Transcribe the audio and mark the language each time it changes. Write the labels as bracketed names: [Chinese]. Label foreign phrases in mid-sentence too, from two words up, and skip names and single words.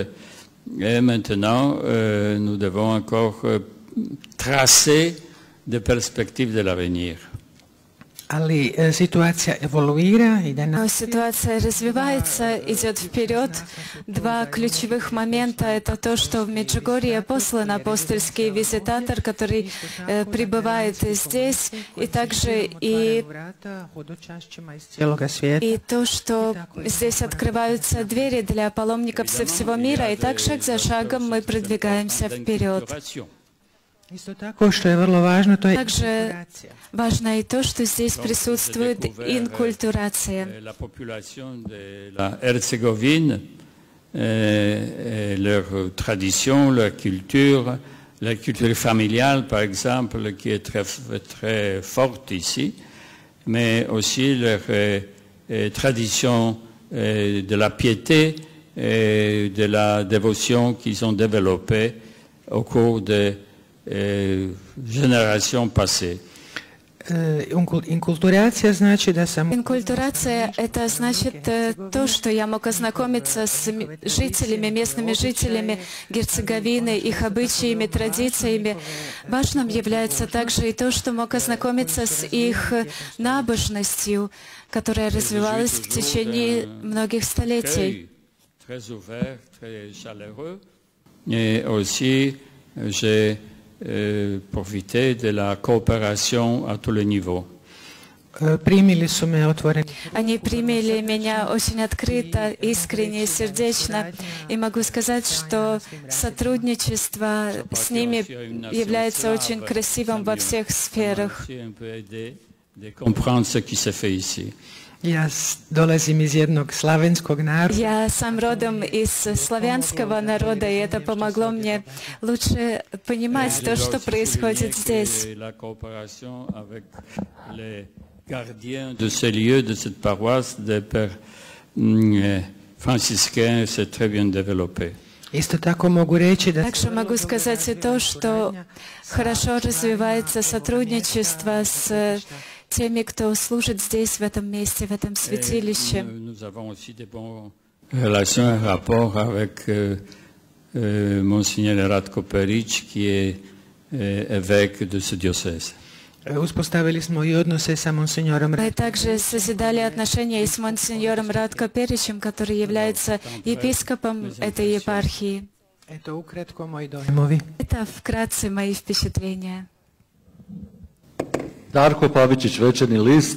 [French] Et maintenant, nous devons encore tracer des perspectives de l'avenir. [Russian] Но ситуация развивается, идет вперед. 2 ключевых момента — это то, что в Меджугорье послан апостольский визитатор, который пребывает здесь, и также и то, что здесь открываются двери для паломников со всего мира, и так шаг за шагом мы продвигаемся вперед. Также важно и то, что здесь присутствует инкультурация. [French] Leur tradition, leur culture, la culture familiale, par exemple, qui est très, très forte ici, mais aussi leur tradition de la piété et de la dévotion qu'ils ont développée au cours des générations passées. [Russian] Инкультурация — это значит то, что я мог ознакомиться с жителями, местными жителями Герцеговины, их обычаями, традициями. Важным является также и то, что мог ознакомиться с их набожностью, которая развивалась в течение многих столетий. [French] Profiter de la coopération à tous les niveaux. [Russian] Они приняли меня очень открыто, искренне и сердечно, и могу сказать, что сотрудничество с ними является очень красивым во всех сферах. Я сам родом из славянского народа, и это помогло мне лучше понимать то, что происходит здесь. [French] De ce lieu, de cette paroisse, des pères franciscains, c'est très bien développé. [Russian] Также могу сказать и то, что хорошо развивается сотрудничество с теми, кто служит здесь, в этом месте, в этом святилище. [French] Nous avons aussi des bonnes relations et rapports avec Monseigneur Ratko Perić, qui est évêque de ce diocèse. [Russian] Мы также созидали отношения и с монсеньором Радко Перичем, который является епископом этой епархии. Это вкратце мои впечатления. Darko Pavičić, Večernji list.